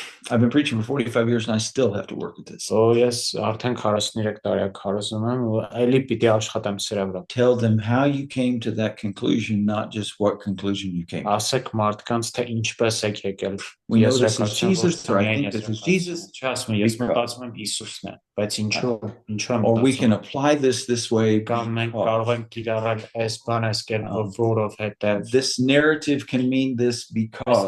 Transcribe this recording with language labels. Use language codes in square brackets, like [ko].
[en] I've been preaching for 45 years and I still have to work at this. Oh yes, [hy] արդեն 43 տարի քարոզում եմ ու այլի պիտի աշխատեմ սրա վրա. [en] Tell them how you came to that conclusion, not just what conclusion you came to. [hy] Ասեք մարդկանց թե ինչպես եք եկել. [en] We know this is Jesus, or I think this is Jesus. [hy] Չասում եմ, ես մտածում եմ Հիսուսն է, բայց ինչու եմ [en] Or we can apply this way. [hy] Կամ մենք կարող ենք կիրառել այս բանը այս կերպով որովհետև [en] this narrative can mean this because